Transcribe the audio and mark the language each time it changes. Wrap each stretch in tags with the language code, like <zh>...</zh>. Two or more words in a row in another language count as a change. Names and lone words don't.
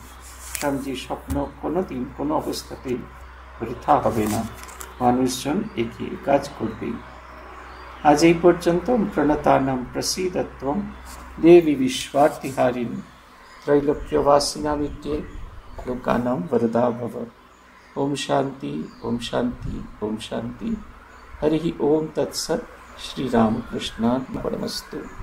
<bn>স্বামীজির স্বপ্ন কোনো দিন কোনো অবস্থাতেই বৃথা হবে না, মানুষজন এগিয়ে কাজ করবেই। আজ এই পর্যন্ত।</bn> <sa>প্রণতানাম প্রসীদত্বম দেবী বিশ্বার্তিহারিণী ত্রৈলোক্যবাসিনা বিদ্যে লোকানাম বরদা ভব। ओम शांति ओम शांति ओम शांति। हरि ओम तत्सत। श्री राम कृष्णार्पणमस्तु।</sa>